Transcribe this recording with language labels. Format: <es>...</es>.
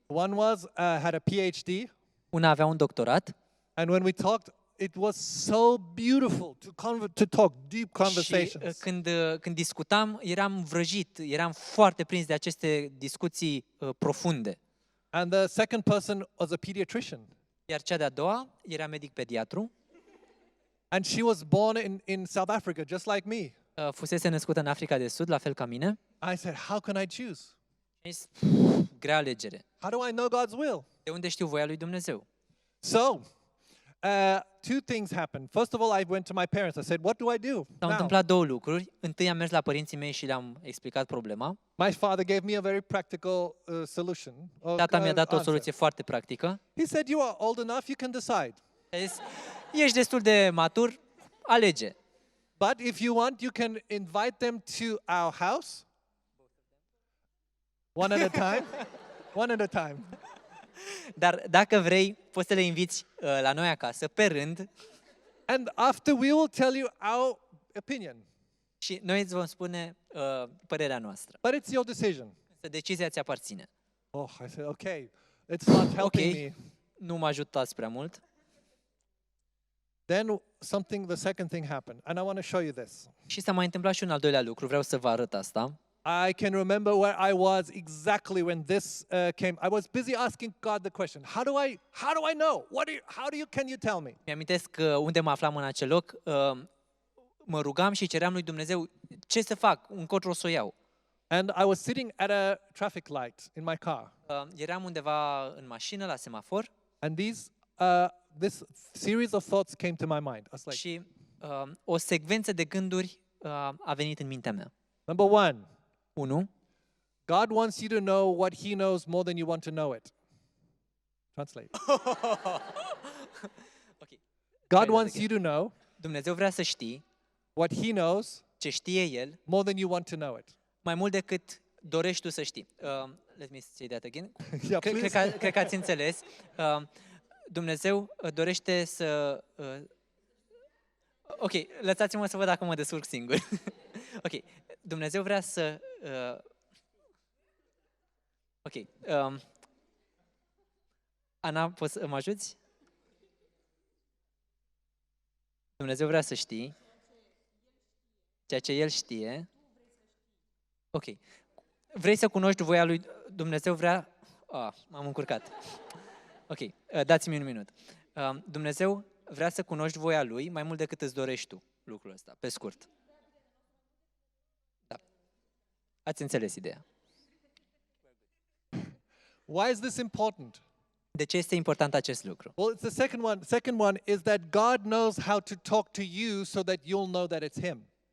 <en>One had a PhD,</en> <ro>Una avea un doctorat</ro> <en>and when we talked, it was so beautiful to talk deep</en> <ro>și</ro> <en>conversations.</en> <ro>când discutam, eram vrăjit, eram foarte prins de aceste discuții profunde.</ro> <en>And the second person was a pediatrician,</en> <ro>Iar cea de-a doua era medic pediatru,</ro> <en>and she was born in South Africa, just like me.</en> <ro>fusese născută în Africa de Sud, la fel ca mine.</ro> <en>I said, how can I choose?</en> <ro>Am zis, grea alegere.</ro> <en>How do I know God's will?</en> <ro>De unde știu voia lui Dumnezeu?</ro> <en>So, two things happened. First of all, I went to my parents. I said, what do I do</en> <ro>S-au</ro> <en>now?</en> <ro>întâmplat două lucruri. Întâi am mers la părinții mei și le-am explicat problema.</ro> <en>My father gave me a very practical solution.</en> <ro>Tata mi-a dat o</ro> <en>answer.</en> <ro>soluție foarte practică.</ro> <en>He said, you are old enough, you can decide.</en> <ro>A zis, ești destul de matur, alege.</ro> <en>But if you want, you can invite them to our house. One at a time. One at a time.</en> <ro>Dar dacă vrei, poți să le inviți la noi acasă, pe rând,</ro> <en>And after we will tell you our opinion.</en> <ro>și noi îți vom spune părerea noastră.</ro> <en>But it's your decision.</en> <ro>Să decizia ți aparține.</ro> <en>Oh, I said, okay, it's not helping me.</en> <ro>Nu mă ajutați prea mult.</ro> <en>Then the second thing happened. And I want to show you this.</en> <ro>Și s-a mai întâmplat și un al doilea lucru, vreau să vă arăt asta.</ro> <en>I can remember where I was exactly when this came. I was busy asking God the question, how do I know? Can you tell me?</en> <ro>Mi-amintesc unde mă aflam în acel loc, mă rugam și ceream lui Dumnezeu ce să fac, încotro să o iau.</ro> <en>And I was sitting at a traffic light in my car.</en> <ro>Eram undeva în mașină, la semafor,</ro> <en>And this series of thoughts came to my mind. I was like,</en> <ro>și o secvență de gânduri a venit în mintea mea.</ro> <en>number one, 1. God wants you to know what He knows more than you want to know it. Translate. Okay. God wants you to know</en> <ro>Dumnezeu vrea să știi</ro> <en>what He knows</en> <ro>ce știe El</ro> <en>more than you want to know it.</en> <ro>mai mult decât dorești tu să știi.</ro> <en>Let me say that again. Yeah, please.</en> <ro>Cred că ați înțeles. Dumnezeu dorește să... Ok, lăsați-mă să văd dacă mă descurc singur. Ok, Dumnezeu vrea să... Ok. Ana, poți să mă ajuți? Dumnezeu vrea să știi ceea ce El știe. Ok. Vrei să cunoști voia lui Dumnezeu vrea... m-am încurcat. Ok, dați-mi un minut. Dumnezeu vrea să cunoști voia Lui mai mult decât îți dorești tu lucrul ăsta, pe scurt. Da. Ați înțeles ideea.</ro> <en>Why is this important?</en> <ro>De ce este important acest lucru?</ro> <en>Well, it's the second one. Second one is that God knows how to talk to you so that you'll know that it's Him.</en>